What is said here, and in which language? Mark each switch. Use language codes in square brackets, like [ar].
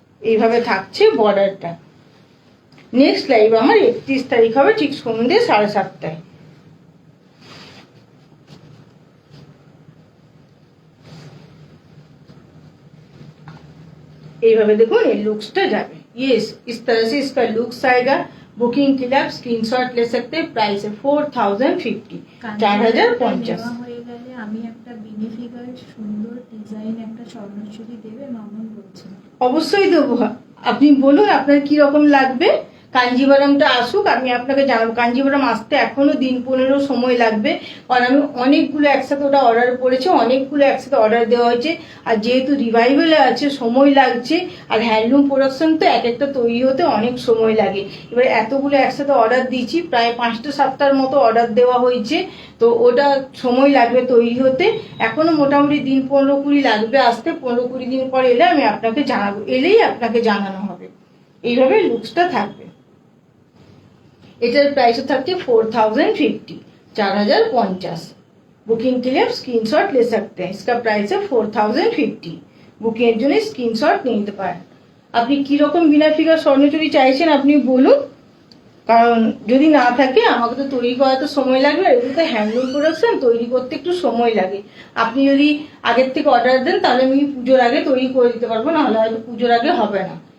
[bn] এইভাবে থাকছে বর্ডারটা। নেক্সট লাইভ আমার 31 তারিখ হবে, ঠিক সন্ধ্যে 7:30টায়। এইভাবে দেখুন এই লুक्सটা যাবে। [hi] ये इस तरह से इसका लुक्स आएगा। बुकिंग के लिए आप स्क्रीनशॉट ले सकते हैं। प्राइस है 4050, 4050। [bn] হয়ে গেলে আমি একটা বিনি ফিগার সুন্দর ডিজাইন একটা স্বর্ণচুরি দেবে মামুন বলছেন। অবশ্যই দেবো, আপনি বলুন আপনার কি রকম লাগবে। কাঞ্জিভারামটা আসুক, আমি আপনাকে জানাবো। কাঞ্জিভারাম আসতে এখনো দিন 15 সময় লাগবে, কারণ আমি অনেকগুলো একসাথে ওটা অর্ডার করেছি, অনেকগুলো একসাথে অর্ডার দেওয়া হয়েছে। আর যেহেতু রিভাইভালে আছে সময় লাগছে, আর হ্যান্ডলুম প্রোডাকশন তো এক একটা তৈরি হতে অনেক সময় লাগে। এবার এতগুলো একসাথে অর্ডার দিয়েছি, প্রায় 5টা-7টার মতো অর্ডার দেওয়া হয়েছে, তো ওটা সময় লাগবে তৈরি হতে। এখনো মোটামুটি দিন 15-20 লাগবে আসতে। 15-20 দিন পর এলে আমি আপনাকে জানাবো, এলেই আপনাকে জানানো হবে। এইভাবে লুকসটা থাকবে। এটার প্রাইস থাকছে 4050, 4050। [hi] बुकिंग के लिए आप स्क्रीनशॉट ले सकते हैं। इसका प्राइस है 4050। [bn] বুকিং এর জন্য স্ক্রিনশট নিয়ে নিতে পারেন। আপনি কি রকম বিনা ফিগার স্বর্ণচুরি চাইছেন আপনি বলুন, কারণ যদি না থাকে আমাকে তো তৈরি করাতে সময় লাগবে। এগুলো তো হ্যান্ডলুম প্রোডাকশন, তৈরি করতে একটু সময় লাগে। আপনি যদি আগের থেকে অর্ডার দেন তাহলে আমি পুজোর আগে তৈরি করে দিতে পারবো, নাহলে হয়তো পুজোর আগে হবে না।